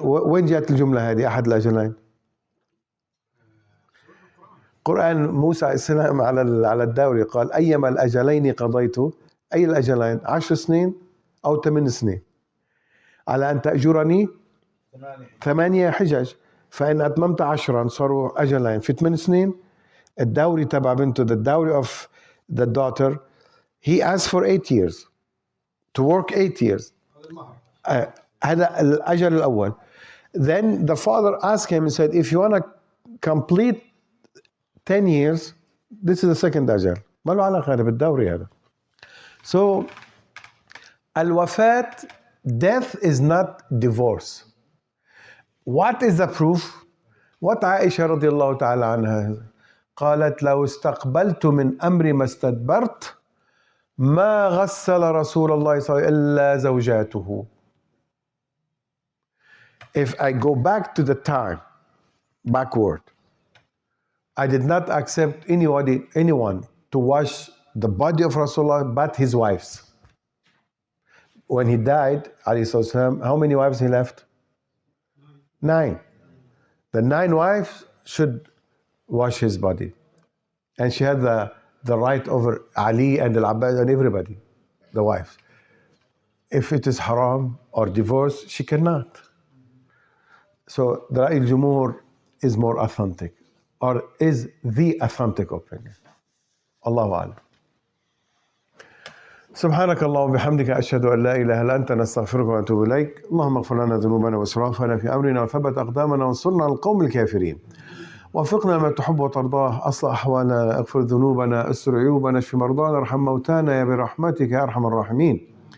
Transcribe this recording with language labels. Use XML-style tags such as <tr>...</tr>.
<ar>وين جاءت الجملة هذه أحد الأجلين؟ قرآن موسى عليه السلام على الدوري قال أيما الأجلين قضيت، أي الأجلين؟ 10 سنين أو 8 سنين على أن تأجرني 8 حجج، فإن أتممت 10 صاروا أجلين في 8 سنين. الدوري تبع بنته,</ar> <en>the dowry of the daughter, he asked for 8 years to work 8 years.</en> <ar>هذا الأجل الأول.</ar> <en>Then the father asked him and said, if you want to complete 10 years, this is the second أجل.</en> <ar>ما له علاقة بالدوري هذا.</ar> <en>So, al-wafat, death is not divorce. What is the proof? What</en> <ar>Aisha radiallahu ta'ala anha قالت لو استقبلت من أمري ما استدبرت ما غسل رسول الله صلى الله عليه وسلم إلا زوجاته.</ar> <en>If I go back to the time, backward, I did not accept anyone to wash the body of Rasulullah but his wives. When he died, alayhi salam, how many wives he left? 9. The 9 wives should wash his body. And she had the right over Ali and Al-Abbas and everybody, the wives. If it is haram or divorce, she cannot. So the Ra'i al-Jumhur is more authentic, or is the authentic opinion.</en> <ar>Allahu A'lam. سبحانك اللهم وبحمدك أشهد أن لا إله إلا أنت نستغفرك ونتوب إليك اللهم اغفر لنا ذنوبنا وإسرافنا في أمرنا وثبت أقدامنا وانصرنا على القوم الكافرين وفقنا ما تحب وترضاه أصلح أحوالنا اغفر ذنوبنا استر عيوبنا اشف مرضانا ارحم موتانا يا برحمتك يا أرحم الراحمين</ar>